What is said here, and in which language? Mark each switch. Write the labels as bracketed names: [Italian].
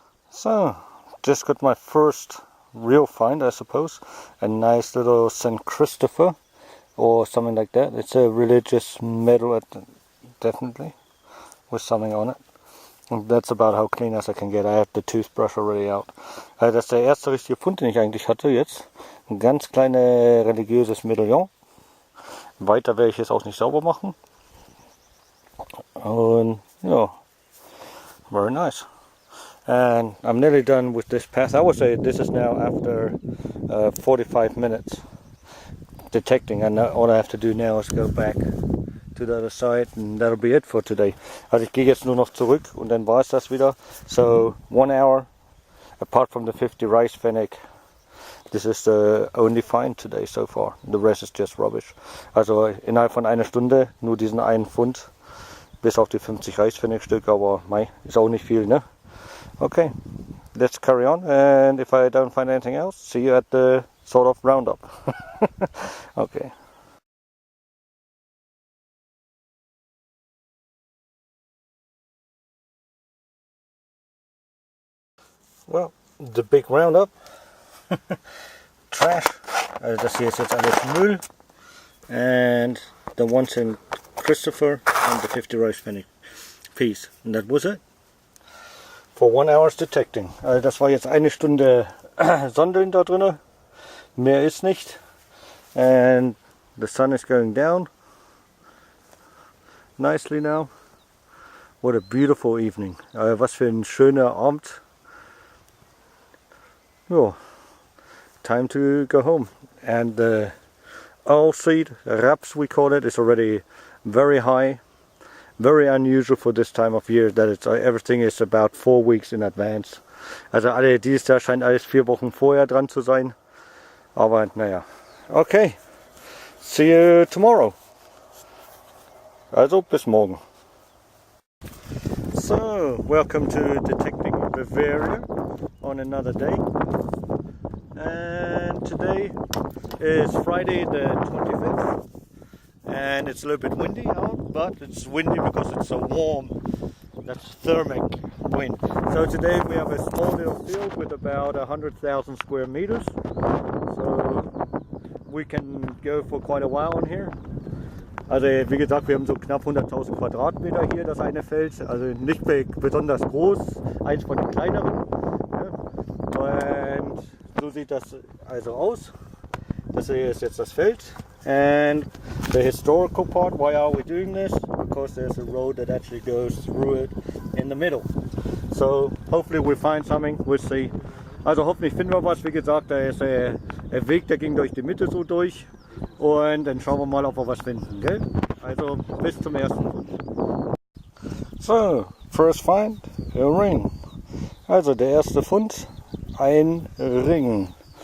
[English] So, just got my first real find, I suppose. A nice little St. Christopher or something like that. It's a religious medal, definitely, with something on it. And that's about how clean as I can get. I have the toothbrush already out. [German] Das ist der erste richtige Fund, den ich eigentlich hatte jetzt. Ein ganz kleines religiöses Medaillon. Weiter werde ich es auch nicht sauber machen. Und ja, [English] very nice. And I'm nearly done with this path. I would say this is now after 45 minutes detecting, and all I have to do now is go back to the other side, and that'll be it for today. [German] Also ich gehe jetzt nur noch zurück und dann war es das wieder. [English] So 1 hour, apart from the 50 rice fennec, this is the only find today so far. The rest is just rubbish. [German] Also innerhalb von einer Stunde nur diesen einen Pfund, bis auf die 50 Reisfennec-Stücke, aber mei, ist auch nicht viel, ne? [English] Okay, let's carry on, and if I don't find anything else, see you at the sort of roundup. Okay. Well, the big roundup. Trash. [German] Also das hier ist jetzt alles Müll. [English] And the one St. Christopher and the 50 rice fennec piece. And that was it. For 1 hour's detecting. [German] Also das war jetzt eine Stunde Sondeln da drin. Mehr ist nicht. [English] And the sun is going down nicely now. What a beautiful evening. [German] Was für ein schöner Abend. [English] Ja, time to go home. And the oil seed, raps we call it, is already very high. Very unusual for this time of year, that it's, everything is about 4 weeks in advance. [German] Also dieses Jahr scheint alles 4 Wochen vorher dran zu sein. Aber naja, okay. [English] See you tomorrow. [German] Also bis morgen. [English] So, welcome to Detecting Bavaria on another day. And today is Friday the 25th. And it's a little bit windy out, but it's windy because it's so warm. That's thermic wind. So today we have a small little field with about 100,000 square meters. So we can go for quite a while on here. [German] Also wie gesagt, wir haben so knapp 100.000 Quadratmeter hier, das eine Feld. Also nicht besonders groß, eins von den kleineren. Und so sieht das also aus. Das hier ist jetzt das Feld. [English] And the historical part, why are we doing this? Because there's a road that actually goes through it in the middle. So hopefully we'll find something, we'll see. [German] Also hoffentlich finden wir was. Wie gesagt, da ist ein Weg, der ging durch die Mitte so durch. Und dann schauen wir mal, ob wir was finden, gell? Also bis zum ersten Fund. [English] So, first find, a ring. [German] Also der erste Fund, ein Ring.